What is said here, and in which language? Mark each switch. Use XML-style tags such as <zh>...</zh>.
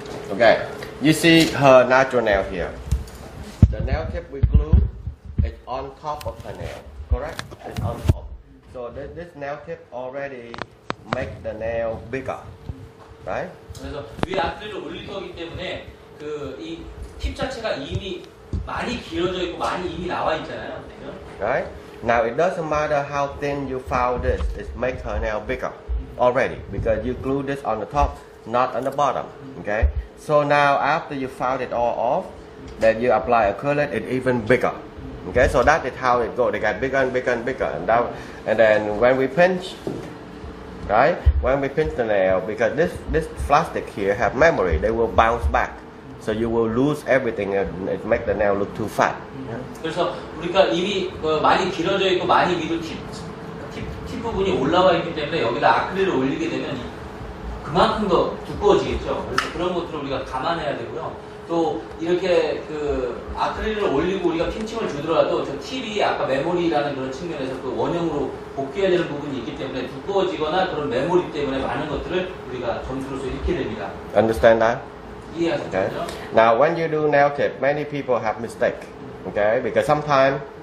<en>Okay, you see her natural nail here. The nail tip we glue is on top of her nail, correct? It's on top. So this nail tip already make the nail bigger, right?</en> <ko>그래서 위에 아크릴을 올릴 거기 때문에 그 이 팁 자체가 이미 많이 길어져 있고 많이 이미 나와 있잖아요. 그죠?</ko> <en>Right? Now it doesn't matter how thin you found this, it makes her nail bigger already because you glue this on the top, not on the bottom. Okay? So now after you found it all off, then you apply acrylic, it's even bigger. Okay, so that is how it goes. They get bigger and bigger and bigger, and then when we pinch, right? When we pinch the nail, because this plastic here have memory, they will bounce back. So you will lose everything and it make the nail look too fat.</en> <ko>그래서 우리가 이미 많이 길어져 있고 많이 위로 팁 부분이 올라와 있기 때문에 여기다 아크릴을 올리게 되면 그만큼 더 두꺼워지겠죠. 그래서 그런 것들을 우리가 감안해야 되고요. 또 이렇게 그 아크릴을 올리고 우리가 핀칭을 주더라도 저 팁이 아까 메모리라는 그런 측면에서 또 원형으로 복귀해야 되는 부분이 있기 때문에 두꺼워지거나 그런 메모리 때문에 많은 것들을 우리가 점수로서 잃게 됩니다.</ko> <en>Understand that?</en> <ko>이해하셨죠?</ko> <en>Okay. Now when you do nail tip, many people have mistake. Okay, because sometimes.</en>